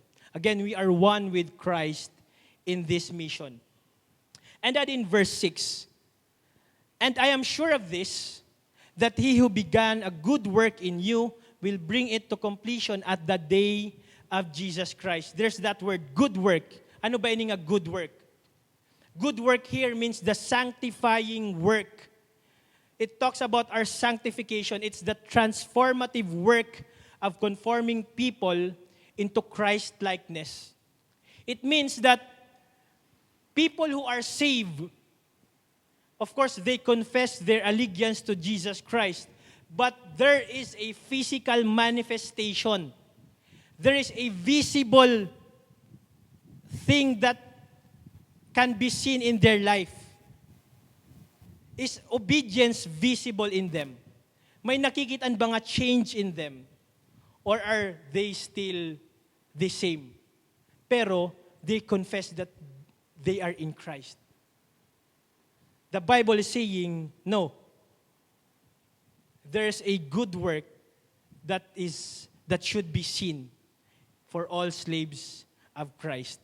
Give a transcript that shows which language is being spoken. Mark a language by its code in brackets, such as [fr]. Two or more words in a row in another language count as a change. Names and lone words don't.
[en] Again, we are one with Christ in this mission. And that in verse 6, and I am sure of this, that he who began a good work in you will bring it to completion at the day of Jesus Christ. There's that word, good work. [war] Ano ba ini nga [en] good work? Good work here means the sanctifying work. It talks about our sanctification. It's the transformative work of conforming people into Christ-likeness. It means that people who are saved, of course, they confess their allegiance to Jesus Christ. But there is a physical manifestation. There is a visible thing that can be seen in their life. Is obedience visible in them? [tl] May nakikitaan ba nga [en] change in them? Or are they still the same? Pero they confess that they are in Christ. The Bible is saying, no. There's a good work that should be seen for all slaves of Christ.